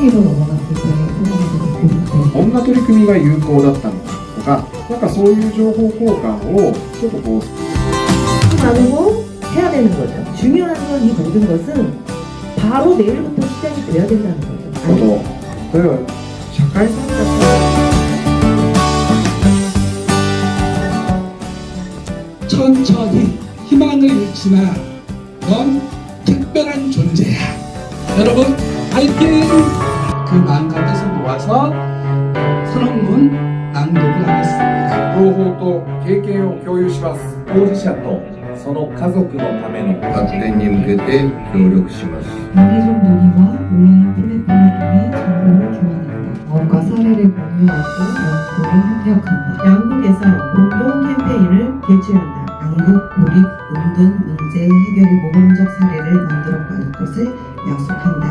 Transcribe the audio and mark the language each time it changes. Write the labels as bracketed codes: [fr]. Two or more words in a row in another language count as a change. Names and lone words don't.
[ja] こんな取り組みが有効だったのかとか、なんかそういう情報交換をちょっとこう [ko] 나누고 해야 되는 거죠. 중요한 건 이 모든 것은 바로 내일부터 시작이 돼야 된다는 거죠. [ja] 社会参加 [ko] 천천히 희망을 잃지마. 넌 특별한 존재야. 여러분 화이팅! 그 마음과 뜻을 모아서 선언문 낭독을 하겠습니다. [ja] 情報と経験を共有します。当事者とその家族のための発展に向けて協力します。 [ko] 단계적 논의와 온라인 플랫폼을 통해 정보를 교환한다. 경험과 사례를 공유하고 연구를 협력한다. 양국에서 공동 캠페인을 개최한다. 양국 고립 은둔 문제 해결의 모범적 사례를 만들어갈 것을 약속한다.